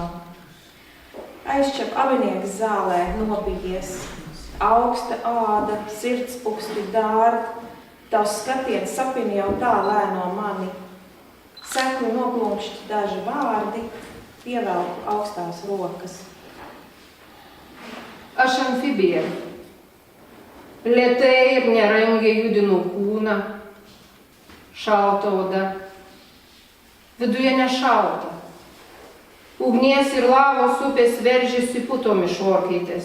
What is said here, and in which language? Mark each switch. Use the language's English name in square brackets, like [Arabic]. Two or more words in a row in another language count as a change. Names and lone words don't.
[Latvian] Aizčep abinieks zālē nobijies. Augsta āda, sirdspuksti dārd, tavs skatiens sapini jau tā lēno mani. Sekli noplumšķi daži vārdi, pievelku augstās rokas. [Lithuanian] Aš amfibija. Lėtai ir nerangiai judinu kūną. Šalta oda. Viduje nešalta. Ugnies ir lavos upės veržiasi putomis šorkaitės.